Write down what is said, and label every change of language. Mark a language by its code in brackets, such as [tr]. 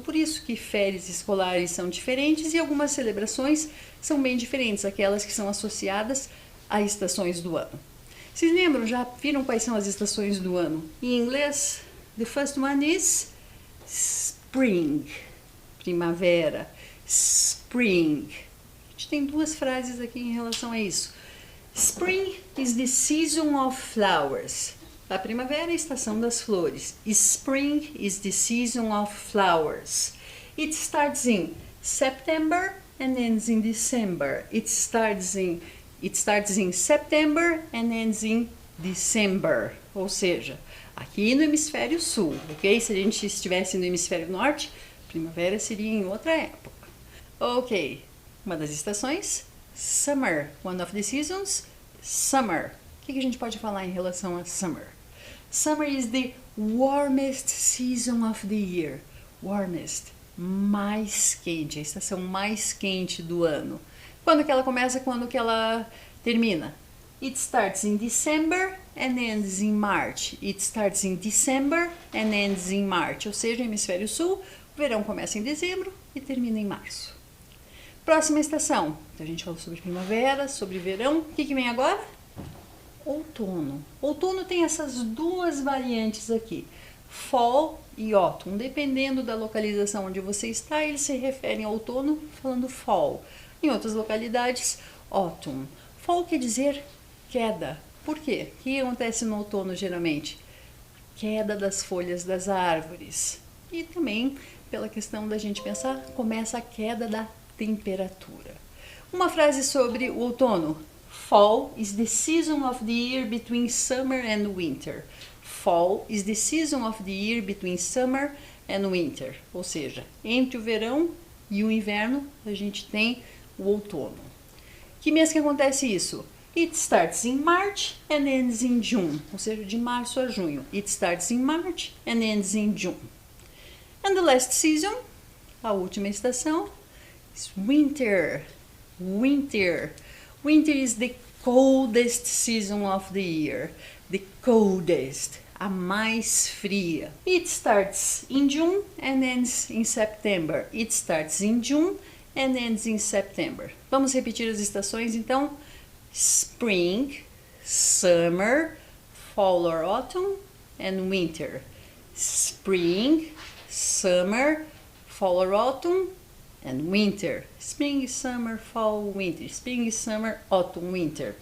[pt] Por isso que férias escolares são diferentes e algumas celebrações são bem diferentes, aquelas que são associadas a estações do ano. Vocês lembram, já viram quais são as estações do ano? Em inglês, [en] the first one is spring, [pt] primavera, spring. A gente tem duas frases aqui em relação a isso. [en] Spring is the season of flowers. [pt] A primavera é a estação das flores. [en] Spring is the season of flowers. It starts in September and ends in December. It starts in September and ends in December. [pt] Ou seja, aqui no hemisfério sul, ok? Se a gente estivesse no hemisfério norte, primavera seria em outra época. Ok, uma das estações, summer. [en] One of the seasons, summer. [pt] O que a gente pode falar em relação a summer? [en] Summer is the warmest season of the year. [pt] Warmest, mais quente, a estação mais quente do ano. Quando que ela começa, quando que ela termina? [en] It starts in December and ends in March. It starts in December and ends in March. [pt] Ou seja, hemisfério sul, o verão começa em dezembro e termina em março. Próxima estação. Então, a gente falou sobre primavera, sobre verão. O que vem agora? Outono. Outono tem essas duas variantes aqui, fall e autumn. Dependendo da localização onde você está, eles se referem ao outono falando fall. Em outras localidades, autumn. Fall quer dizer queda. Por quê? O que acontece no outono geralmente? Queda das folhas das árvores. E também, pela questão da gente pensar, começa a queda da temperatura. Uma frase sobre o outono. [en] Fall is the season of the year between summer and winter. Fall is the season of the year between summer and winter. [pt] Ou seja, entre o verão e o inverno, a gente tem o outono. Que mês que acontece isso? [en] It starts in March and ends in June. [pt] Ou seja, de março a junho. [en] It starts in March and ends in June. And the last season, [pt] a última estação, [en] is winter. Winter. Winter is the coldest season of the year. The coldest, [pt] a mais fria. [en] It starts in June and ends in September. It starts in June and ends in September. [pt] Vamos repetir as estações então. [en] Spring, summer, fall or autumn and winter. Spring, summer, fall or autumn, and winter. Spring, summer, fall, winter. Spring, summer, autumn, winter.